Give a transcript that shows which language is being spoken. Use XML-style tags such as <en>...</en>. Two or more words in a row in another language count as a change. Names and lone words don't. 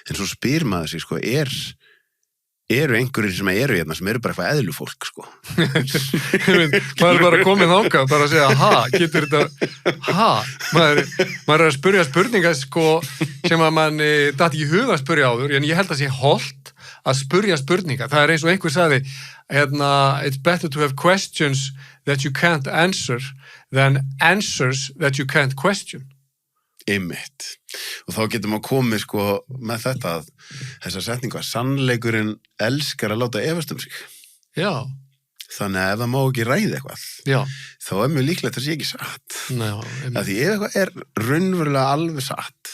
<is>En svo spyr maður sig, sko, eru einhverjir sem eru hérna sem eru bara eitthvað eðlufólk, sko. Maður er bara komið þangað, bara að segja, getur þetta, maður er að spyrja spurningar, sko, sem að mann datt ekki í huga að spyrja áður, en ég held að sé hollt að spyrja spurningar. Það er eins og einhver sagði,</is> <en>it's better to have questions that you can't answer than answers that you can't question.</en> <is>Einmitt. Og þá getum við komið, sko, með þetta, þessa setningu að sannleikurinn elskar að láta efast sig. Já. Þannig að ef það má ekki ræða eitthvað, Já. þá er mjög líklegt að það sé ekki satt. Já, því ef eitthvað er raunverulega alveg satt,</is>